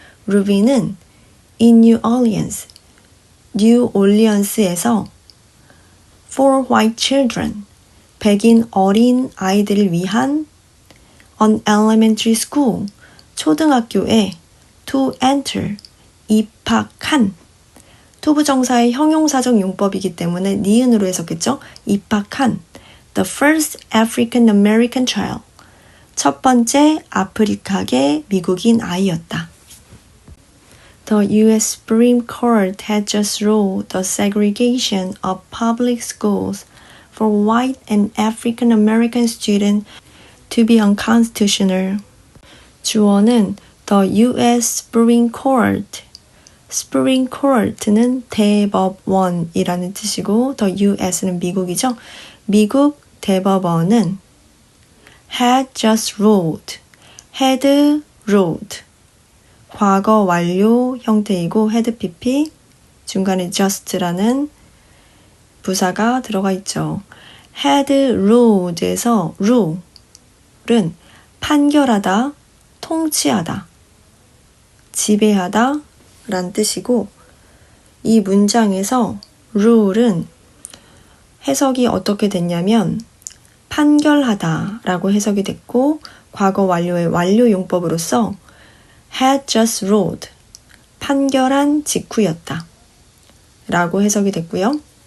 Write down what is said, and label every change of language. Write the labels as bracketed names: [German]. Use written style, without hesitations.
[Korean] 루비는 [English] in New Orleans, [Korean] New Orleans에서 [English] for white children, [Korean] 백인 어린 아이들을 위한 [English] an elementary school, [Korean] 초등학교에 to enter, 입학한 투부정사의 형용사적 용법이기 때문에 니은으로 해석했죠. 입학한 [English] the first African American child, [Korean] 첫 번째 아프리카계 미국인 아이였다. [English] The U.S. Supreme Court had just ruled the segregation of public schools for white and African American students to be unconstitutional. [Korean] 주어는 [English] The U.S. Supreme Court. [Korean] Supreme Court는 대법원이라는 뜻이고 The U.S.는 미국이죠. 미국 대법원은 [English] had just ruled. had ruled. [Korean] 과거 완료 형태이고 had pp 중간에 just라는 부사가 들어가 있죠. [English] had ruled [Korean] 에서 rule은 판결하다, 통치하다, 지배하다 라는 뜻이고 이 문장에서 rule은 해석이 어떻게 됐냐면 판결하다 라고 해석이 됐고 과거 완료의 완료 용법으로서 [English] had just ruled, [Korean] 판결한 직후였다 라고 해석이 됐고요.